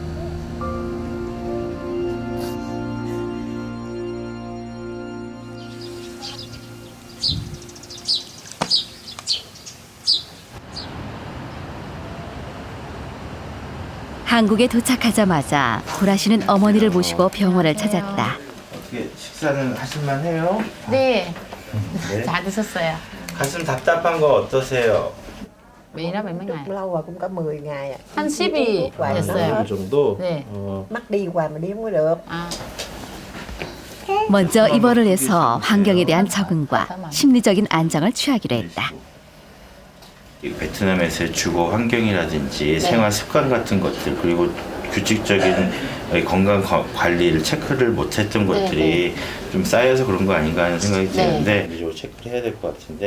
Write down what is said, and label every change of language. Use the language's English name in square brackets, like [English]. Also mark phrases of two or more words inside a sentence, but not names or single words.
[Korean] 한국에 도착하자마자 돌아가시는 어머니를 모시고 병원을 찾았다. 어떻게 식사는 하실만 해요? 네. 네. 잘 드셨어요. 가슴 답답한 거 어떠세요? 매일이나 몇 ngày? [Vietnamese] lâu rồi cũng có 10 ngày ạ. [Korean] 한 10일 됐어요. 정도? 네. [Vietnamese] Mắc đi hoài mà đi không có được. [Korean] 먼저 입원을 해서 환경에 대한 적응과 심리적인 안정을 취하기로 했다. 이 베트남에서의 주거 환경이라든지 생활 습관 같은 것들 그리고 규칙적인 건강 관리를 체크를 못했던 것들이 좀 쌓여서 그런 거 아닌가 하는 생각이 드는데 이쪽으로 체크를 해야 될 것 같은데